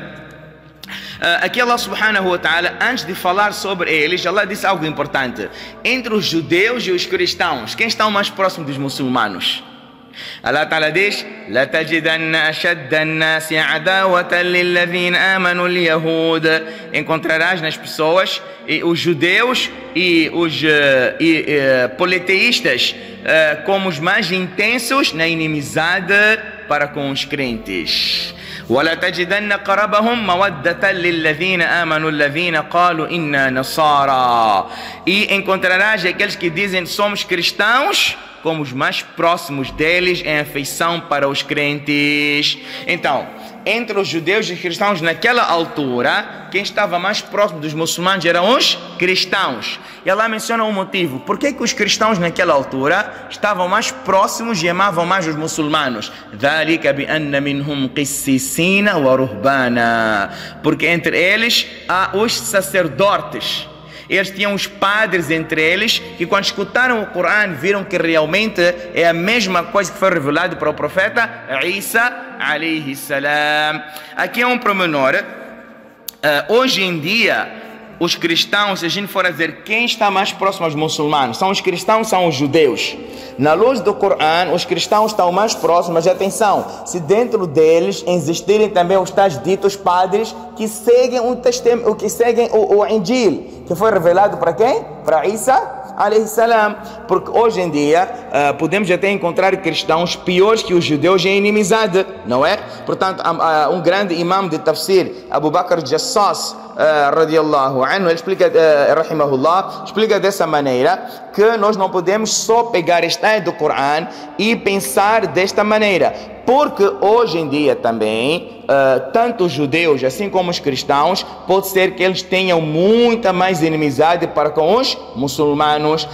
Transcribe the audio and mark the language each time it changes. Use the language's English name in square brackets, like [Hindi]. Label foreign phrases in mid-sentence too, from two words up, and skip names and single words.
[Portuguese] Aqui Allah [Arabic] سبحانه وتعالى, [Portuguese] antes de falar sobre eles, Allah disse algo importante. Entre os judeus e os cristãos, quem está mais próximo dos muçulmanos? [Arabic] الله تعالى [Portuguese] diz: [Arabic] لَتَجِدَنَّ أَشَدَّ النَّاسِ عَدَاوَةً لِلَّذِينَ آمَنُوا الْيَهُودَ. [Portuguese] Encontrarás nas pessoas os judeus e os politeístas como os mais intensos na inimizade para com os crentes. [Arabic] وَلَتَجِدَنَّ قَرَبَهُمْ مَوَدَّةً لِلَّذِينَ آمَنُوا الَّذِينَ قَالُوا إِنَّا نَصَارَى. [Portuguese] E encontrarás aqueles que dizem somos cristãos como os mais próximos deles em afeição para os crentes. Então, entre os judeus e os cristãos naquela altura, quem estava mais próximo dos muçulmanos eram os cristãos. E Allah menciona um motivo. Por que os cristãos naquela altura estavam mais próximos e amavam mais os muçulmanos? [Arabic] ذَلِكَ بِأَنَّ مِنْهُمْ قِسِّسِينَ وَرُهْبَانًا. [Portuguese] Porque entre eles há os sacerdotes. Eles tinham os padres entre eles, que quando escutaram o Corão viram que realmente é a mesma coisa que foi revelado para o profeta Isa [Arabic] عليه السلام. [Portuguese] Aqui é um pormenor. Hoje em dia, os cristãos, se a gente for a dizer quem está mais próximo aos muçulmanos, são os cristãos, são os judeus. Na luz do Corão, os cristãos estão mais próximos, mas atenção, se dentro deles existirem também os tais ditos padres que seguem o Injil, que foi revelado para quem? Para Isa [Arabic] عليه السلام. [Portuguese] Porque hoje em dia podemos até encontrar cristãos piores que os judeus em inimizade, não é? Portanto, um grande imam de tafsir, Abu Bakr Jassas [Arabic] رضي الله عنه, [Portuguese] ele explica, rahimahullah, explica dessa maneira que nós não podemos só pegar esta ayah do Corão e pensar desta maneira, porque hoje em dia também tanto os judeus assim como os cristãos, pode ser que eles tenham muita mais inimizade para com os muçulmanos.